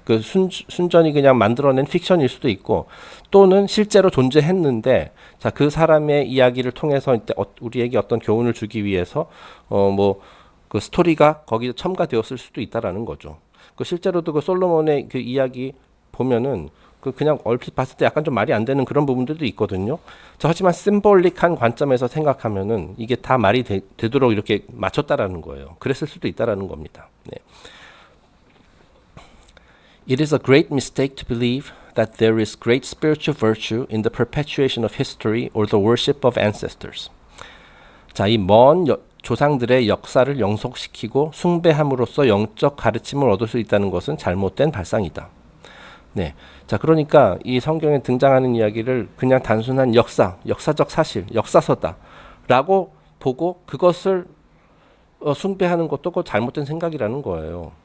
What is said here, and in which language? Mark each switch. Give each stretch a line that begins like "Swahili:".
Korean: 그 순전히 그냥 만들어낸 픽션일 수도 있고 또는 실제로 존재했는데 자, 그 사람의 이야기를 통해서 우리에게 어떤 교훈을 주기 위해서 뭐 그 스토리가 거기에 첨가되었을 수도 있다라는 거죠. 그 실제로도 그 솔로몬의 그 이야기 보면은 그냥 얼핏 봤을 때 약간 좀 말이 안 되는 그런 부분들도 있거든요. 자, 하지만 심볼릭한 관점에서 생각하면은 이게 다 말이 되도록 이렇게 맞췄다라는 거예요. 그랬을 수도 있다라는 겁니다. 네.
English: It is a great mistake to believe that there is great spiritual virtue in the perpetuation of history or the worship of ancestors.
Korean: 자, 이 먼 조상들의 역사를 영속시키고 숭배함으로써 영적 가르침을 얻을 수 있다는 것은 잘못된 발상이다. 네. 자, 그러니까 이 성경에 등장하는 이야기를 그냥 단순한 역사적 사실, 역사서다라고 보고 그것을 숭배하는 것도 그 잘못된 생각이라는 거예요.